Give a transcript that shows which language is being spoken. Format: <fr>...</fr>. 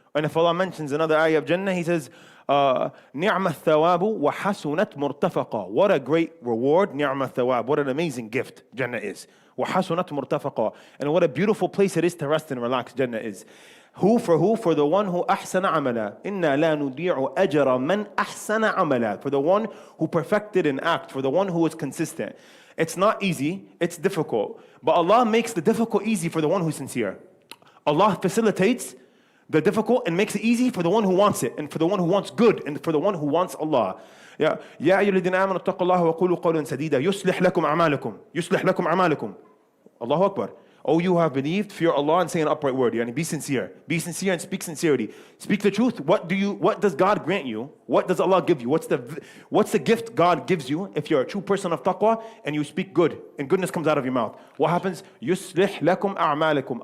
<en>And if Allah mentions another ayah of Jannah, He says,</en> <ar>نِعْمَ الثَّوَابُ وَحَسُنَتْ مُرْتَفَقًا.</ar> <en>What a great reward,</en> <ar>نِعْمَ الثَّوَابُ.</ar> <en>What an amazing gift Jannah is.</en> <ar>وَحَسُنَتْ مُرْتَفَقًا.</ar> <en>And what a beautiful place it is to rest and relax, Jannah is. Who? For the one who</en> <ar>أحسن عملا. إِنَّا لَا نُضِيعُ أَجْرَ مَنْ أَحْسَنَ عَمَلًا.</ar> <en>For the one who perfected an act, for the one who was consistent. It's not easy, it's difficult. But Allah makes the difficult easy for the one who's sincere. Allah facilitates the difficult and makes it easy for the one who wants it, and for the one who wants good, and for the one who wants Allah.</en> <ar>يا أيها الذين آمنوا اتقوا الله وقولوا قولا سديدا يصلح لكم أعمالكم يصلح لكم أعمالكم. Allahu Akbar.</ar> <en>Oh, you have believed, fear Allah and say an upright word. Be sincere. Be sincere and speak sincerity. Speak the truth. What does God grant you? What does Allah give you? What's the gift God gives you if you're a true person of taqwa and you speak good and goodness comes out of your mouth? What happens?</en> <ar>يُصْلِحْ لَكُمْ أَعْمَالَكُمْ.</ar>